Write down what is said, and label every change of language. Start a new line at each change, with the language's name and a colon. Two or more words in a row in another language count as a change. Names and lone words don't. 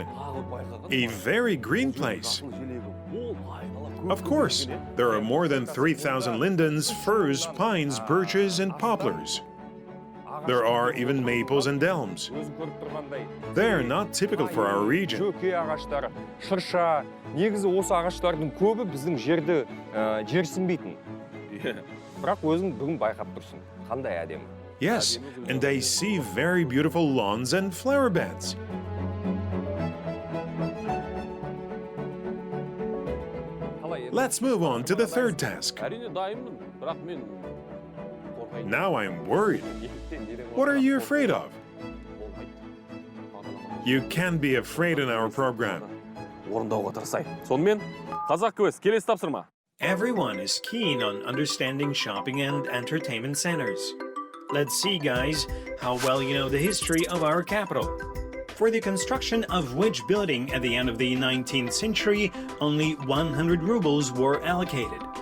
English: A very green place. Of course, there are more than 3,000 lindens, firs, pines, birches, and poplars. There are even maples and elms. They're not typical for our region.
Kazakh: Шөке ағаштары, шырша, негізі осы ағаштардың көбі біздің жерді жерсінбейтін. Бірақ өзің бүгін байқап тұрсың. Қандай әдемі.
English: Yes, and I see very beautiful lawns and flower beds. Let's move on to the third task.
Kazakh: Әрине дайынмын, бірақ мен қорқайын.
English: Now I'm worried. What are you afraid of? You can't be afraid in our program.
Kazakh: Орындауға тырысайын. Сонымен, Qazaq Quest, келесі тапсырма.
English: Everyone is keen on understanding shopping and entertainment centers. Let's see, guys, how well you know the history of our capital. For the construction of which building at the end of the 19th century, only 100 rubles were allocated.